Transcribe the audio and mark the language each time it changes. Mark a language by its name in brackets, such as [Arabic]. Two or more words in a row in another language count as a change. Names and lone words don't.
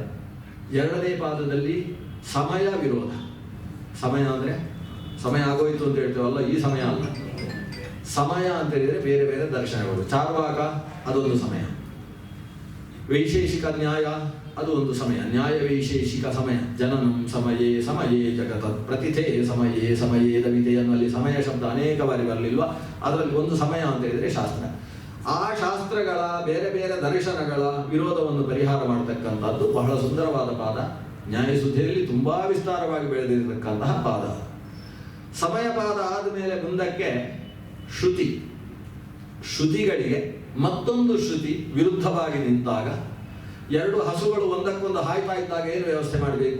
[Kannada] 2ನೇ ಪಾದದಲ್ಲಿ ಸಮಯ ವಿರೋಧ. ಸಮಯ ಅಂದ್ರೆ ಸಮಯ ಆಗೋಯ್ತು ಅಂತ ಹೇಳ್ತೇವಲ್ಲ, ಈ ಸಮಯ ಅಲ್ಲ. ಸಮಯ ಅಂತ ಹೇಳಿದ್ರೆ ಬೇರೆ ಬೇರೆ ದರ್ಶನಗಳು. ಚಾರ್ವಾಕ ಅದೊಂದು ಸಮಯ, ವೈಶೇಷಿಕ ನ್ಯಾಯ ಅದು ಒಂದು ಸಮಯ. ನ್ಯಾಯ ವೈಶೇಷಿಕ ಸಮಯ. [Sanskrit] ಜನನಂ ಸಮಯೇ ಸಮಯೇ ಜಗತತ್ ಪ್ರತಿಥೇ ಸಮಯೇ ಸಮಯೇ ದವಿತೆ [Kannada] ಅನ್ನುವಲ್ಲಿ ಸಮಯ ಶಬ್ದ ಅನೇಕ ಬಾರಿ ಬರಲಿಲ್ವಾ? ಅದರಲ್ಲಿ ಒಂದು ಸಮಯ ಅಂತ ಹೇಳಿದ್ರೆ ಶಾಸ್ತ್ರ. ಆ ಶಾಸ್ತ್ರಗಳ ಬೇರೆ ಬೇರೆ ದರ್ಶನಗಳ ವಿರೋಧವನ್ನು ಪರಿಹಾರ ಮಾಡತಕ್ಕಂಥದ್ದು ಬಹಳ ಸುಂದರವಾದ ಪಾದ. ನ್ಯಾಯಸುದ್ಧಿಯಲ್ಲಿ ತುಂಬಾ ವಿಸ್ತಾರವಾಗಿ ಬೆಳೆದಿರತಕ್ಕಂತಹ ಪಾದ. ಸಮಯ ಪಾದ ಆದಮೇಲೆ ಮುಂದಕ್ಕೆ ಶ್ರುತಿಗಳಿಗೆ ಮತ್ತೊಂದು ಶ್ರುತಿ ವಿರುದ್ಧವಾಗಿ ನಿಂತಾಗ, 2 ಹಸುಗಳು ಒಂದಕ್ಕೊಂದು ಹಾಯ್ತಾ ಇದ್ದಾಗ ಏನು ವ್ಯವಸ್ಥೆ ಮಾಡಬೇಕು?